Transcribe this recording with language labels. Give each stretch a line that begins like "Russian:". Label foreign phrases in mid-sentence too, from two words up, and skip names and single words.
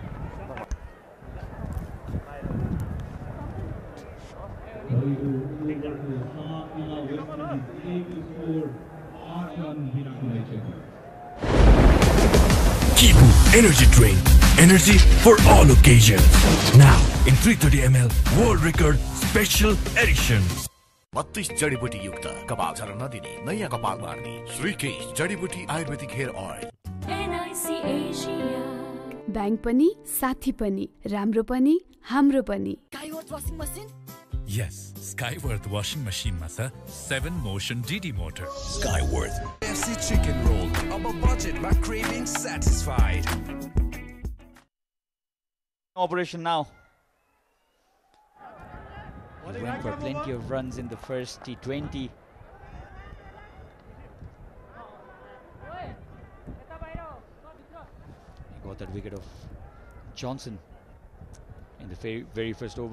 English: Kibu Energy Drink. Energy for all occasions. Now in 330 ml World Record Special Edition.
Nepali: 32 जडीबुटी युक्त कपाल झर्न नदिने नयाँ कपाल मार्ने श्रीकेश जडीबुटी आयुर्वेदिक
English: hair oil.
Nepali: NIC Asia बैंक पनि साथी पनि राम्रो पनि हाम्रो पनि।
English: Skyworth washing machine? Yes, Skyworth washing machine
Nepali: मा छ
English: 7 motion DD motor. Skyworth FC chicken roll. Our budget, my craving satisfied. Operation now. He went for plenty of runs in the first T20. He got that wicket of Johnson in the very first over.